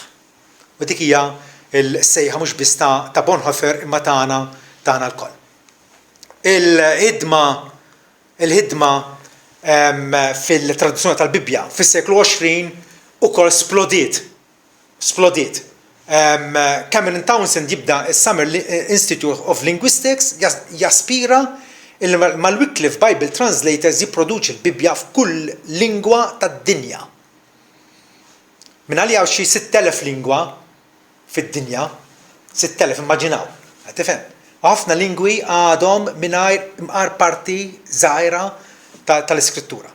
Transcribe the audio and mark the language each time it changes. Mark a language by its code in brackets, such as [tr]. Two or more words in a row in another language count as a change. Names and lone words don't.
[mt] U dik hija l-sejħa mhux biss ta' Bonhoeffer imma tagħna lkoll. Il-ħidma fil-traduzzjoni tal-Bibbja fis-seklu 20 ukoll splodiet. Cameron Townsend jibda is-Summer Institute of Linguistics jaspira mal-Wycliffe Bible Translators jipproduċi l-Bibbja f'kull lingwa tad-dinja. Minn għalija xi 6,000 lingwa fid-dinja, 6,000 immaġinaw, tifhem. Ħafna lingwi għadhom mingħajr imqar parti żgħira tal-iskrittura.